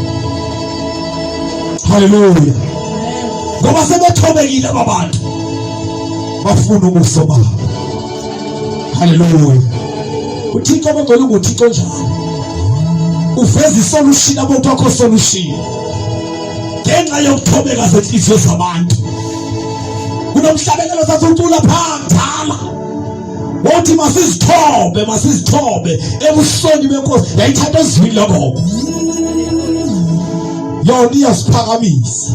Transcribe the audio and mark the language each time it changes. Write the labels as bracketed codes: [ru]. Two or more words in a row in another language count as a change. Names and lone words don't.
[xh] Hallelujah. Ngoba sebethobekile abantu. Bafuna ubuso babo. Hallelujah. uThixo bengcwele nguThixo njalo. Uveza isolution abantu akho solution. Ngenxa yokuthobeka zenhliziyo zabantu. Kunomhlabelelo sathula phangala. Wothi masizithobe ebusoni benkosi yayithatha ezwini lokho. Yona iyasiphakamisa.